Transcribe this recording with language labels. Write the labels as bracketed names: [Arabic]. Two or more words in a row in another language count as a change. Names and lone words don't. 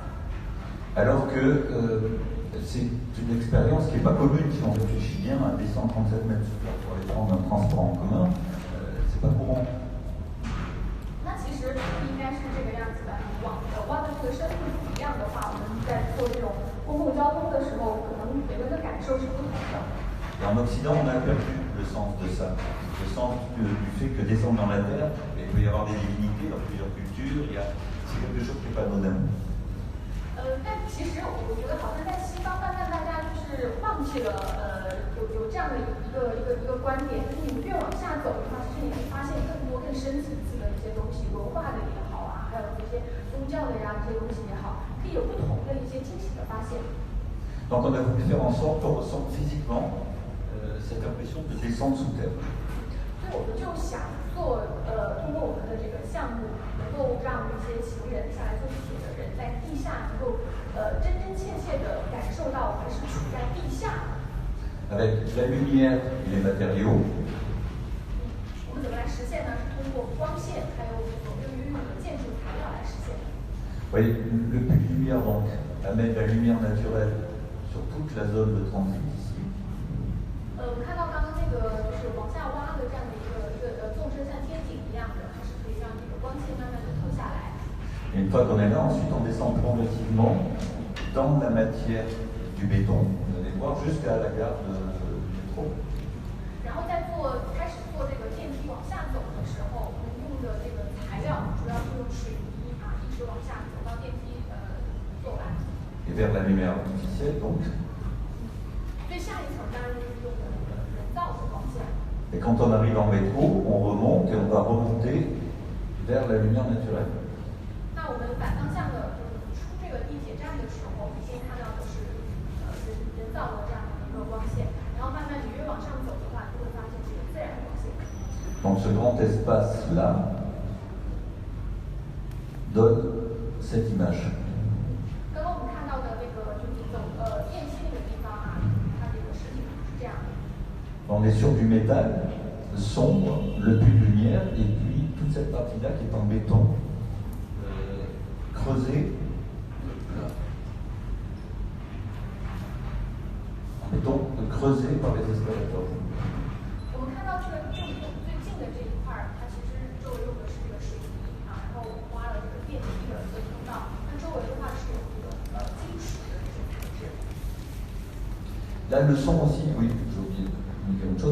[French] Alors que c'est une expérience qui n'est pas commune si on réfléchit bien à descendre 37 mètres pour aller prendre un transport en commun, c'est pas courant. [Chinese] 那其实不应该是这个样子的。挖的这个深度不一样的话，我们在做这种公共交通的时候，可能每个人的感受是不同的。 [French] Et en Occident, on a perdu le sens de ça, le sens du fait que descendre dans la terre, il peut y avoir des divinités dans plusieurs cultures, c'est quelque chose qui n'est pas anodin. [Chinese] 但其实我觉得好像在西方，慢慢大家就是忘记了有这样的一个观点，就是你们越往下走的话，其实你会发现更多更深层次的一些东西，文化的也好啊，还有这些宗教的呀这些东西也好，可以有不同的一些惊喜的发现。 [French] Donc on a voulu faire en sorte qu'on ressente physiquement cette impression de descendre sous terre. [Chinese] 所以我们就想做通过我们的这个项目，能够让一些行人下来坐地铁的人在地下能够真真切切的感受到我们是处在地下。 [French] Avec la lumière et les matériaux. [Chinese] 我们怎么来实现呢？是通过光线还有所用于建筑材料来实现。 [French] Vous voyez, le puits de lumière donc amène la lumière naturelle sur toute la zone de transit ici. [Chinese] 我们看到刚刚那个就是往下挖的这样的一个纵深像天井一样的，它是可以让这个光线慢慢的透下来。 [French] Et une fois qu'on est là, ensuite on descend progressivement dans la matière du béton. Vous allez voir jusqu'à la gare du métro. [Chinese] 然后在开始做这个电梯往下走的时候，我们用的这个材料主要是用水泥啊，一直往下走到电梯做完。 [French] Et vers la lumière artificielle donc. [Chinese] 最下一层当然就是用的那个人造的光线。 [French] Et quand on arrive en métro, on remonte et on va remonter vers la lumière naturelle. [Chinese] 那我们反方向的，就是出这个地铁站的时候，先看到的是人造的这样的一个光线，然后慢慢你越往上走的话，就会发现这个自然光线。 [French] Donc ce grand espace-là donne cette image. [Chinese] 刚刚我们看到的那个就是走电梯那个地方啊，它这个实体是这样的。 [French] On est sur du métal sombre, le puits de lumière, et puis toute cette partie-là qui est en béton creusé en béton creusé par les escalators. [Chinese] 我们看到这个正最近的这一块儿，它其实周围用的是这个水泥啊，然后挖了这个电梯的一个通道，那周围的话是有这个金属的这些材质。 [French] Là, le son aussi, oui, j'ai oublié de dire une chose.